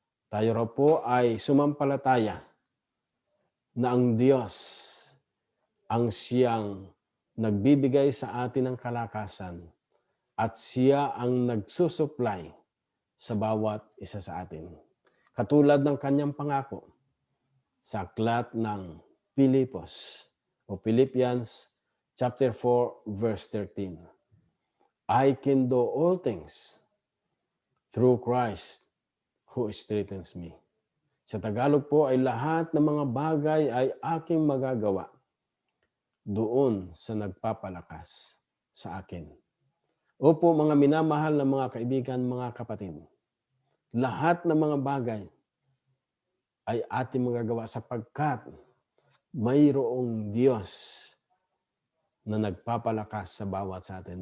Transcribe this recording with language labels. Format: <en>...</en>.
<tl>Tayo raw po ay sumampalataya na ang Diyos ang siyang nagbibigay sa atin ng kalakasan at siya ang nagsusupply sa bawat isa sa atin. Katulad ng kanyang pangako sa aklat ng Pilipos o</tl> <en>Philippians chapter 4 verse 13. I can do all things through Christ who strengthens me.</en> <tl>Sa Tagalog po ay lahat ng mga bagay ay aking magagawa doon sa nagpapalakas sa akin. Opo mga minamahal na mga kaibigan, mga kapatid. Lahat ng mga bagay ay ating magagawa sapagkat mayroong Diyos na nagpapalakas sa bawat sa atin.</tl>